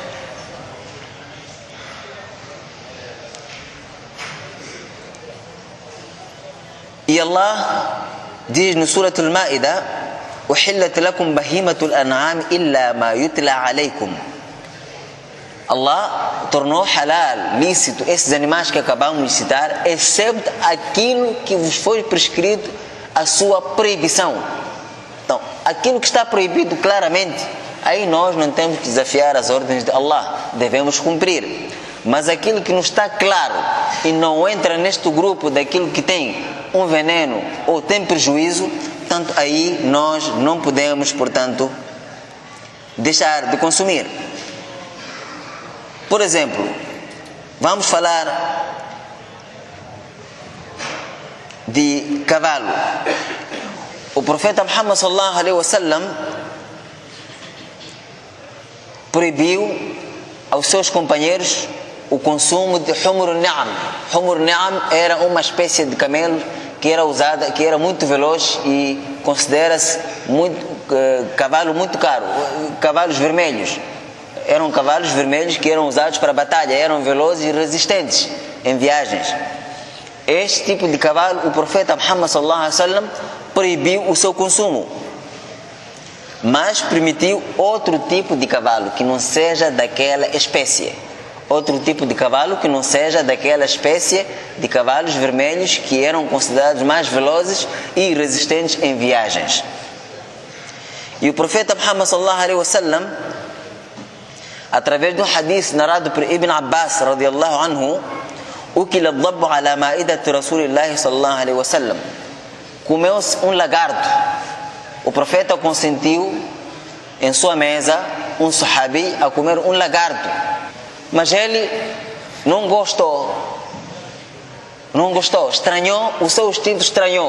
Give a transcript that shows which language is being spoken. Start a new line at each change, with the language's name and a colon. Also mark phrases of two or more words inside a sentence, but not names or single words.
Portuguese: E Allah diz no Surah Al-Ma'idah:
Arabic: "أحلت لكم بهيمة الأنعام إلا ما يتلى عليكم."
Portuguese: Allah tornou halal, lícito, esses animais que acabamos de citar, excepto aquilo que vos foi prescrito a sua proibição. Então, aquilo que está proibido claramente, aí nós não temos que desafiar as ordens de Allah, devemos cumprir. Mas aquilo que não está claro e não entra neste grupo daquilo que tem um veneno ou tem prejuízo, portanto, aí nós não podemos, portanto, deixar de consumir. Por exemplo, vamos falar de cavalo. O profeta Muhammad
Arabic: صلى الله عليه وسلم
Portuguese: proibiu aos seus companheiros o consumo de
Arabic: حمر النعم. حمر النعم
Portuguese: era uma espécie de camelo que era usada, que era muito veloz e considera-se cavalo muito caro. Cavalos vermelhos. Eram cavalos vermelhos que eram usados para batalha, eram velozes e resistentes em viagens. Este tipo de cavalo, o profeta Muhammad
Arabic: صلى الله عليه وسلم
Portuguese: proibiu o seu consumo, mas permitiu outro tipo de cavalo que não seja daquela espécie. Outro tipo de cavalo que não seja daquela espécie de cavalos vermelhos que eram considerados mais velozes e resistentes em viagens. E o profeta Muhammad
Arabic: صلى الله عليه وسلم,
Portuguese: através de um hadith narrado por Ibn Abbas
Arabic: رضي الله عنه, أكل الضب على مائدة رسول الله صلى الله عليه وسلم,
Portuguese: comeu-se um lagarto. O profeta consentiu em sua mesa um sahabi a comer um lagarto, mas ele não gostou, estranhou, o seu instinto estranhou.